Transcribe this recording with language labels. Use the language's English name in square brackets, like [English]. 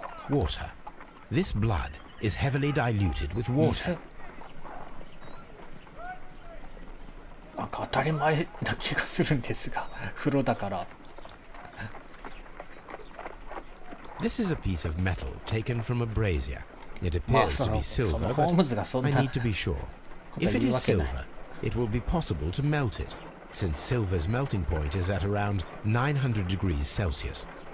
[English] Water. This blood is heavily diluted with water. [Japanese] なんか当たり前な気がするんですが、風呂だから。 [English] This is a piece of metal taken from a brazier. It appears to be silver, but I need to be sure. If it is silver, it will be possible to melt it, since silver's melting point is at around 900 degrees Celsius.